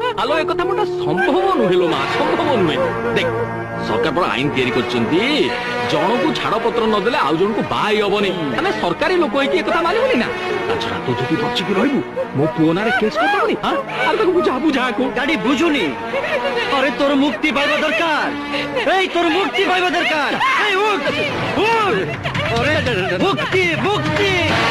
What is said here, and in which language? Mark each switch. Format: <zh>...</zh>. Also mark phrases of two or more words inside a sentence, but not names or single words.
<or>ଆଲୋ ଏ କଥା ମୋଟା ସମ୍ଭବ ନୁହେଁ ଲୋ ମା, ସମ୍ଭବ ନୁହେଁ। ଦେଖ ସରକାର ପରା ଆଇନ ତିଆରି କରିଛନ୍ତି, ଜଣକୁ ଛାଡପତ୍ର ନଦେଲେ ଆଉ ଜଣକୁ ବାହା ହେଇ ହବନି। ଆମେ ସରକାରୀ ଲୋକ ହେଇକି ଏ କଥା ମାନିବୁନି ନା? ତାଛଡା ତୁ ଯଦି ବଞ୍ଚିକି ରହିବୁ ମୋ ପୁଅ ନାଁରେ କେସ୍ କରିଦେବୁନି? ଆରେ ତାକୁ ବୁଝା ବୁଝାକୁ ଗାଡି ବୁଝୁନି। ଆରେ ତୋର ମୁକ୍ତି ପାଇବା ଦରକାର, ଏଇ ତୋର ମୁକ୍ତି ପାଇବା ଦରକାର। ଏଇ ଉଠ ଉଠ, ଆରେ ମୁକ୍ତି ମୁକ୍ତି।</or>